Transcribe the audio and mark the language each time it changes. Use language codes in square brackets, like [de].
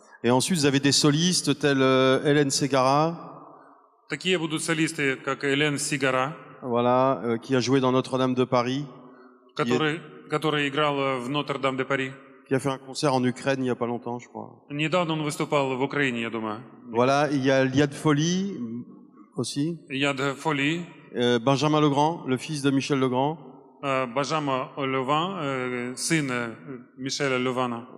[fr] Et ensuite, vous avez des solistes tels Hélène Ségara. [ru] Такие будут солисты, как Элен Сигара, [fr] Voilà, qui a joué dans Notre-Dame de Paris. [ru] который играл в Нотр-Дам-де-Пари. [fr] Qui a fait un concert en Ukraine il y a pas longtemps, je crois. [ru] Недавно он выступал в Украине, я думаю. [fr] Voilà, il y a Liad Folly aussi. [ru] Яд Фоли, [fr] Benjamin Legrand, le fils de Michel Legrand. [ru] Бажама Леван, сын Мишеля Левана.